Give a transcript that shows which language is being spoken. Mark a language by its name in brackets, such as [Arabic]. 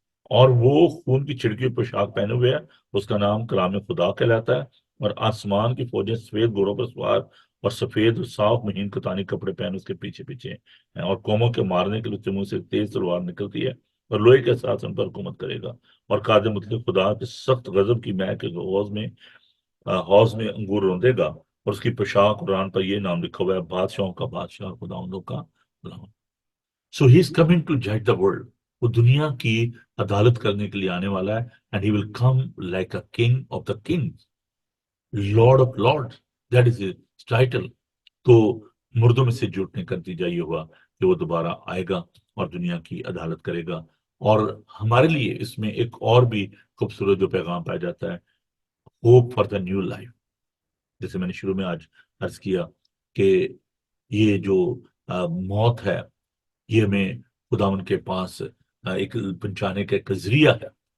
[Urdu] اور وہ خون کی چھڑکی پوشاک پہنے ہوئے ہے، اس کا نام کلام خدا کہلاتا ہے، اور آسمان کی فوجیں سفید گھوڑوں پر سوار اور سفید اور صاف مہین کتانی کپڑے پہن اس کے پیچھے پیچھے ہیں، اور قوموں کے مارنے کے لیے اس کے منہ سے تیز تلوار نکلتی ہے اور لوہے کے ساتھ ان پر حکومت کرے گا. اور قادر مطلق خدا کے سخت غضب کی مہک کے حوض میں انگور روندے گا، اور اس کی پوشاک قرآن پر یہ نام لکھا ہوا ہے، بادشاہوں کا بادشاہ، خداوندوں کا خداوند. [English] So he is coming to judge the world. [Urdu] وہ دنیا کی عدالت کرنے کے لیے آنے والا ہے. [English] And he will come like a king of the kings, Lord of lords. That is his title. [Urdu] تو مردوں میں سے جھوٹنے کا نتیجہ یہ ہوا کہ وہ دوبارہ آئے گا اور دنیا کی عدالت کرے گا. اور ہمارے لیے اس میں ایک اور بھی خوبصورت جو پیغام پایا جاتا ہے، [English] Hope for the new life. [Urdu] جیسے میں نے شروع میں آج عرض کیا کہ یہ جو موت ہے یہ ہمیں خدا ان کے پاس ایک پہنچانے کا ایک ذریعہ ہے.